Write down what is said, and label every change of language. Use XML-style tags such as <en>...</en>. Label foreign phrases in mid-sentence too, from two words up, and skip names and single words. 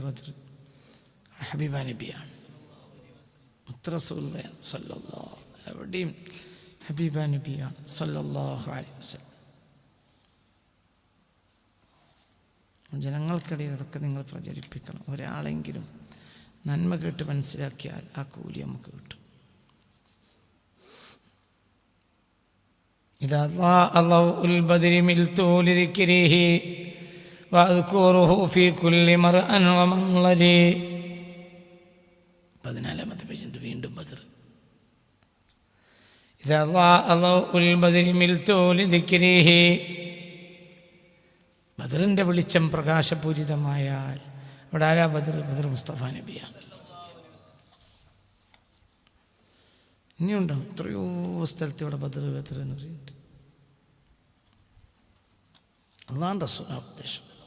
<ml>ബദർ ഹബീബ നബിയാണ്, മുത്തറസൂലുള്ളാഹി സല്ലല്ലാഹു എവിടെയും ഹബീബ നബിയാണ്</ml> <ar>صلى الله عليه وسلم.</ar> <ml>ജനങ്ങൾക്കിടയിൽ അതൊക്കെ നിങ്ങൾ പ്രചരിപ്പിക്കണം. ഒരാളെങ്കിലും നന്മ കേട്ട് മനസ്സിലാക്കിയാൽ ആ കൂലി നമുക്ക് കിട്ടും.</ml> <ar>إذا ضاء ضوء البدر ملت لذكره وأذكره في كل مرأ ومنظر.</ar> <ml>14ാമത്തെ പേജുണ്ട് വീണ്ടും ബദർ.</ml> <ar>إذا ضاء ضوء البدر ملت لذكره.</ar> <ml>ബദറിൻ്റെ വെളിച്ചം പ്രകാശപൂരിതമായാൽ അവിടെ ആരാ? ബദർ മുസ്തഫ നബിയാണ്. ഇനിയുണ്ടാവും എത്രയോ സ്ഥലത്ത് ഇവിടെ ബദർ എന്ന് പറയുന്നുണ്ട്. അള്ളാഹുവിൻ്റെ റസൂലാണ് ഉദ്ദേശം.</ml>